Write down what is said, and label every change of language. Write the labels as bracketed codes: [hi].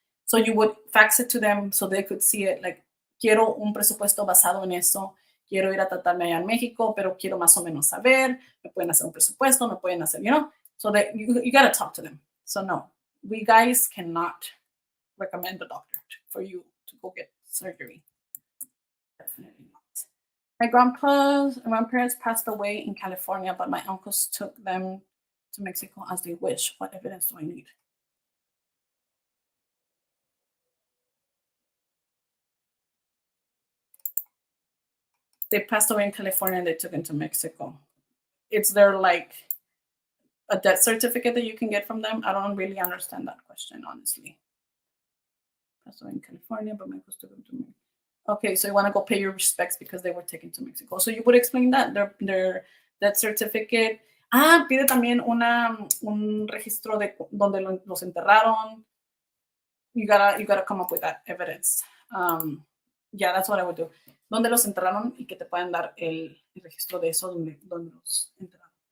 [en] So you would fax it to them so they could see it, like, [es] quiero un presupuesto basado en eso, quiero ir a tratarme allá en México, pero quiero más o menos saber, me pueden hacer un presupuesto, me pueden hacer, you know, [en] so that you got to talk to them. So no, we guys cannot recommend a doctor for you to go get surgery. Definitely not. My grandparents passed away in California, but my uncles took them to Mexico as they wish. What evidence do I need? They passed away in California and they took them to Mexico. It's their, like, a death certificate that you can get from them. I don't really understand that question, honestly. Passed away in California, but my uncles took them to Mexico. Okay, so you want to go pay your respects because they were taken to Mexico. So you would explain that, their death certificate. [es] Pide también un registro de donde los enterraron. [en] You gotta come up with that evidence. Yeah, that's what I would do. [es] Donde los enterraron y que te puedan dar el registro de eso donde los enterraron.